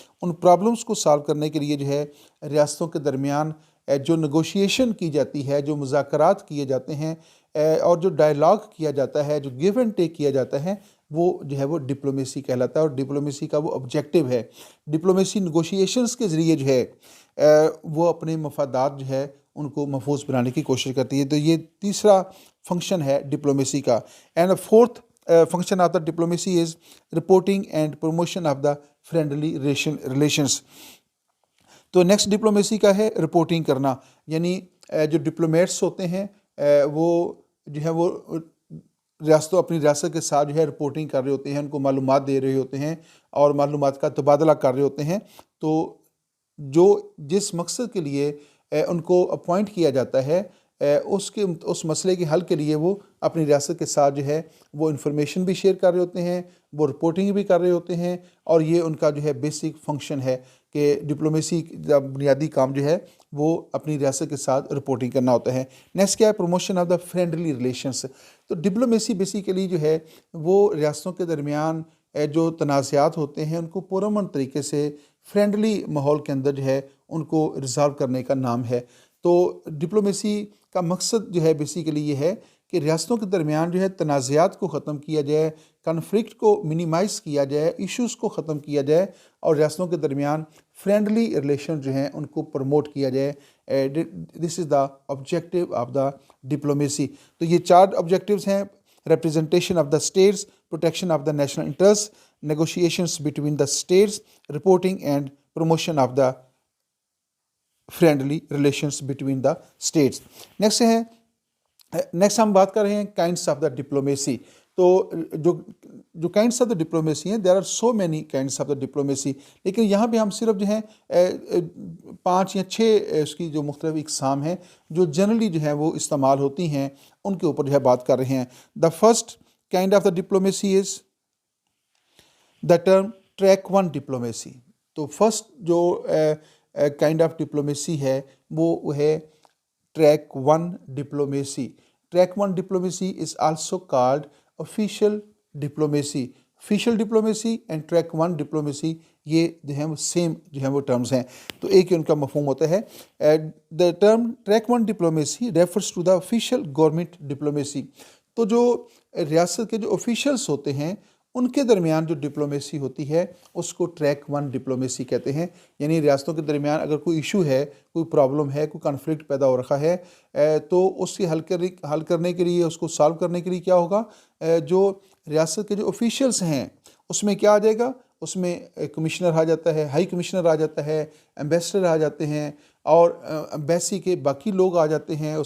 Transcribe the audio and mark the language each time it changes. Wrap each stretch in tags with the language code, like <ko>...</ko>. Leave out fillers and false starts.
<ur>ان problems کو solve کرنے کے لیے جو ہے ریاستوں کے درمیان جو نیگوشیشن کی جاتی ہے، جو مذاکرات کیے جاتے ہیں، اور جو ڈائیلاگ کیا جاتا ہے، جو گیو اینڈ ٹیک کیا جاتا ہے، وہ جو ہے وہ ڈپلومیسی کہلاتا ہے. اور ڈپلومیسی کا وہ آبجیکٹیو ہے. ڈپلومیسی نیگوشیشنز کے ذریعے جو ہے وہ اپنے مفادات جو ہے ان کو محفوظ بنانے کی کوشش کرتی ہے. تو یہ تیسرا فنکشن ہے ڈپلومیسی کا.</ur> <en>And fourth function of the diplomacy is reporting and promotion of the friendly relations.</en> <ur>تو نیکسٹ ڈپلومیسی کا ہے رپورٹنگ کرنا. یعنی جو ڈپلومیٹس ہوتے ہیں وہ جو ہے وہ اپنی ریاست کے ساتھ جو ہے رپورٹنگ کر رہے ہوتے ہیں، ان کو معلومات دے رہے ہوتے ہیں اور معلومات کا تبادلہ کر رہے ہوتے ہیں. تو جو جس مقصد کے لیے ان کو اپوائنٹ کیا جاتا ہے، اس مسئلے کے حل کے لیے وہ اپنی ریاست کے ساتھ جو ہے وہ انفارمیشن بھی شیئر کر رہے ہوتے ہیں، وہ رپورٹنگ بھی کر رہے ہوتے ہیں. اور یہ ان کا جو ہے بیسک فنکشن ہے کہ ڈپلومیسی کا بنیادی کام جو ہے وہ اپنی ریاست کے ساتھ رپورٹنگ کرنا ہوتا ہے.</ur> <en>next</en> <ur>کیا ہے؟</ur> <en>Promotion of the friendly relations.</en> <ur>تو ڈپلومیسی بیسیکلی جو ہے وہ ریاستوں کے درمیان جو تنازعات ہوتے ہیں ان کو پرامن طریقے سے فرینڈلی ماحول کے اندر جو ہے ان کو ریزالو کرنے کا نام ہے. تو ڈپلومیسی کا مقصد جو ہے بیسیکلی یہ ہے کہ ریاستوں کے درمیان جو ہے تنازعات کو ختم کیا جائے، کنفلکٹ کو منیمائز کیا جائے، ایشوز کو ختم کیا جائے، اور ریاستوں کے درمیان فرینڈلی ریلیشن جو ہیں ان کو پروموٹ کیا جائے.</ur> <en>This is the objective of the diplomacy.</en> <ur>تو یہ 4 آبجیکٹیوز ہیں:</ur> <en>Representation of the states, protection of the national interest, negotiations between the states, reporting and promotion of the friendly relations between the states.</en> <ur>Next ہے next ہم بات کر رہے ہیں kinds of the diplomacy. تو جو کائنڈس آف دا ڈپلومیسی ہیں،</ur> <en>there are so many kinds of the diplomacy,</en> <ur>لیکن یہاں پہ ہم صرف جو ہیں 5 یا 6 اس کی جو مختلف اقسام ہیں جو جنرلی جو ہیں وہ استعمال ہوتی ہیں، ان کے اوپر جو ہے بات کر رہے ہیں.</ur> <en>The first kind of the diplomacy is the term track 1 diplomacy.</en> <ur>تو فرسٹ جو کائنڈ آف ڈپلومیسی ہے وہ ہے track 1 diplomacy.</ur> <en>Track 1 diplomacy is also called official diplomacy.</en> <ur>Official diplomacy and track 1 diplomacy یہ جو ہیں وہ سیم جو ہیں وہ ٹرمز ہیں، تو ایک ہی ان کا مفہوم ہوتا ہے.</ur> <en>The term track 1 diplomacy refers to the official government diplomacy.</en> <ur>تو جو ریاست کے جو آفیشیلس ہوتے ہیں ان کے درمیان جو ڈپلومیسی ہوتی ہے اس کو ٹریک 1 ڈپلومیسی کہتے ہیں. یعنی ریاستوں کے درمیان اگر کوئی ایشو ہے، کوئی پرابلم ہے، کوئی کنفلکٹ پیدا ہو رکھا ہے، تو اس کی حل کرنے کے لیے، اس کو سالو کرنے کے لیے کیا ہوگا، جو ریاست کے جو آفیشیلس ہیں اس میں کیا آ جائے گا، اس میں کمشنر آ جاتا ہے، ہائی کمشنر آ جاتا ہے، ایمبیسڈر آ جاتے ہیں، اور ایمبیسی کے باقی لوگ آ جاتے ہیں.</ur>